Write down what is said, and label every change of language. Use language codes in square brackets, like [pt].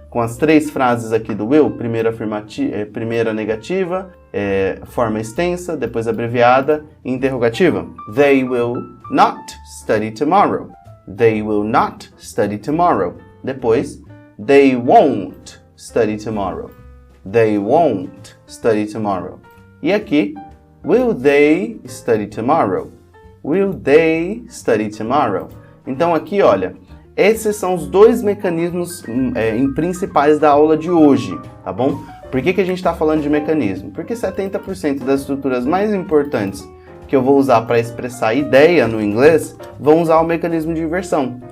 [pt] Com as três frases aqui do will, primeira negativa, forma extensa, depois abreviada e interrogativa. [en] They will not study tomorrow. They will not study tomorrow. Depois, they won't study tomorrow. They won't study tomorrow. [pt] E aqui, [en] will they study tomorrow? Will they study tomorrow? [pt] Então aqui, olha, esses são os dois mecanismos principais da aula de hoje, tá bom? Por que a gente está falando de mecanismo? Porque 70% das estruturas mais importantes que eu vou usar para expressar ideia no inglês vão usar o mecanismo de inversão.